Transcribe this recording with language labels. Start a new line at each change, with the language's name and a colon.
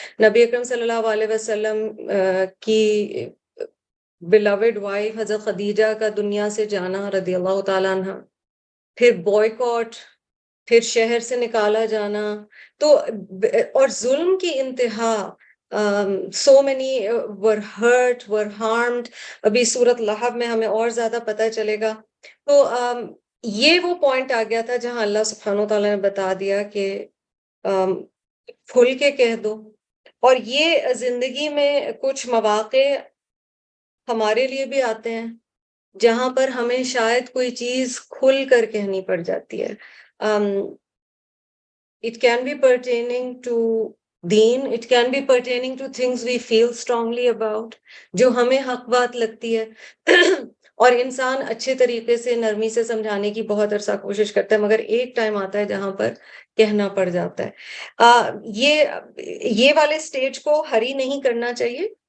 Urdu: نبی اکرم صلی اللہ علیہ وسلم کی بیلوڈ وائف حضرت خدیجہ کا دنیا سے جانا رضی اللہ تعالیٰ عنہ, پھر بوائیکاٹ, پھر شہر سے نکالا جانا, تو اور ظلم کی انتہا.
English: So many were hurt, were harmed.
Urdu: ابھی سورۃ لہب میں ہمیں اور زیادہ پتہ چلے گا. تو یہ وہ پوائنٹ آ گیا تھا جہاں اللہ سبحانہ وتعالیٰ نے بتا دیا کہ کھل کے کہہ دو. اور یہ زندگی میں کچھ مواقع ہمارے لیے بھی آتے ہیں جہاں پر ہمیں شاید کوئی چیز کھل کر کہنی پڑ جاتی ہے.
English: It can be pertaining to دین, it can be pertaining to things we feel strongly about,
Urdu: جو ہمیں حق بات لگتی ہے. اور انسان اچھے طریقے سے نرمی سے سمجھانے کی بہت عرصہ کوشش کرتا ہے، مگر ایک ٹائم آتا ہے جہاں پر کہنا پڑ جاتا ہے۔ یہ والے سٹیج کو ہری نہیں کرنا چاہیے،